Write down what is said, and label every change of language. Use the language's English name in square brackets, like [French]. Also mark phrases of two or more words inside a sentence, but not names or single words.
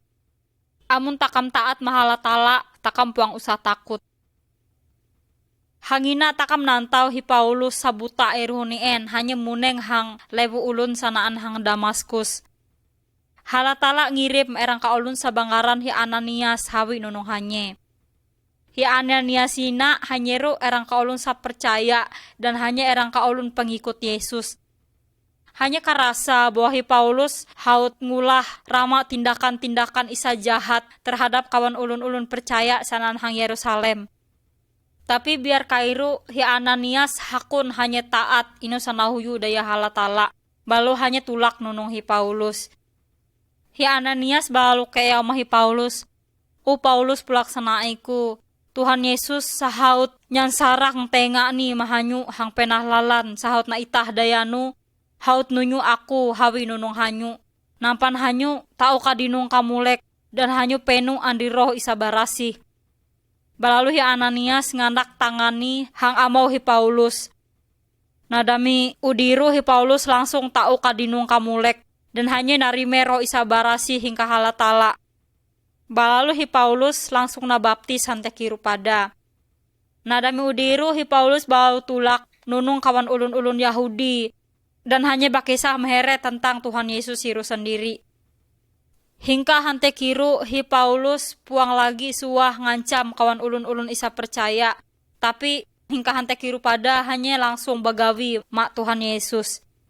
[Ma'anyan] Amun takam taat mahalatala takam puang usah takut. Hangina takam nantau hi Paulus sabuta erhunien hanya muneng hang lewu ulun sanaan hang Damaskus. Halatala ngirim erang ka ulun sabangaran hi Ananias hawi nunung hanye. Hi Ananias ina hanyeru erang ka ulun sa percaya dan hanya erang ka ulun pengikut Yesus. Hanya karasa bahwa hi Paulus haut ngulah rama tindakan-tindakan isa jahat terhadap kawan ulun-ulun percaya sanaan hang Yerusalem. Tapi biar kairu hi Ananias hakun hanya taat ino sanahuyu daya halatala. Balu hanya tulak nunung hi Paulus. Hi Ananias balu kaya hi Paulus. Paulus pulaksanaiku. Tuhan Yesus sahaut nyansarang tenga ni mahanyu hang penahlalan sahaut na itah dayanu. Haut nunyu aku hawi nunung hanyu. Nampan hanyu tau kadinung kamulek dan hanyu penu andi roh isa barasih. Balalu hi Ananias nganak tangani hang amau hi Paulus. Nadami udiru hi Paulus langsung tau kadinung kamulek dan hanya narime roh isa barasi hingga halatala. Balalu hi Paulus langsung nabaptis hante kiru pada. Nadami udiru hi Paulus balau tulak nunung kawan ulun-ulun Yahudi dan hanya bakisah mehere tentang Tuhan Yesus siru sendiri. Hingga hante kiru hi Paulus puang lagi suah ngancam kawan ulun-ulun isa percaya. Tapi hingga hante kiru pada hanya langsung bagawi mak Tuhan Yesus.